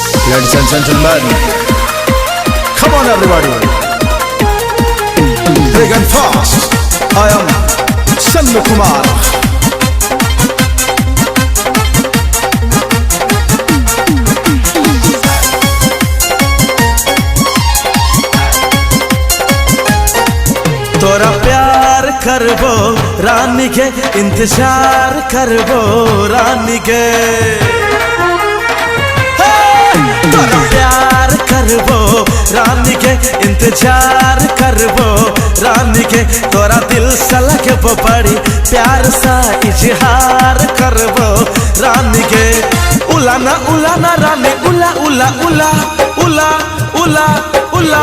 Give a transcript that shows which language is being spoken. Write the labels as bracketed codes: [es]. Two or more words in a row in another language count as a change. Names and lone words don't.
[en] Ladies and gentlemen, come on everybody, big and fast. I am Shallu Kumar. [mai] तोरा प्यार करबो रानी के, इंतजार करबो रानी के। तोरा प्यार करबो रानी के, इंतजार करबो रानी के। तोरा दिल से लगबो बड़ी प्यार सा इजहार करबो रानी के। उलाना उलाना रानी, उला उला उला उला उला उला।